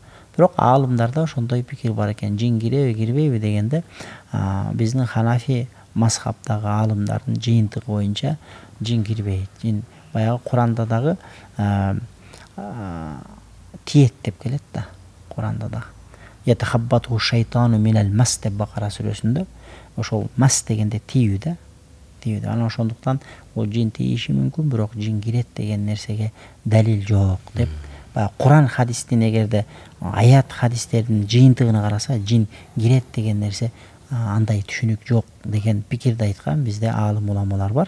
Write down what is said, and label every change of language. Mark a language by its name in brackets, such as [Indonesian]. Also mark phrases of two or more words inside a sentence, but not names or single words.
[Kyrgyz] Бирок аалымдарда ошондой пикир бар экен. Жин киреби, кирбейби дегенде биздин ханафи мазхабтагы аалымдардын жыйынтыгы боюнча жин кирбейт. Жин баягы Куранда дагы тиет деп келет да. Куранда да. [Arabic] يتخبطه الشيطان من المس [Kyrgyz] деп Бакара сүрөсүндө ошол мас дегенде тиүү да. Анан ошондуктан ол жин тийиши мүмкүн, бирок жин кирет деген нерсеге далил жок деп. Баягы Куран хадистин эгерде аят хадистердин жыйынтыгына караса, жин кирет деген нерсе андай түшүнүк жок деген пикирди айткан бизде аалым уламалар бар.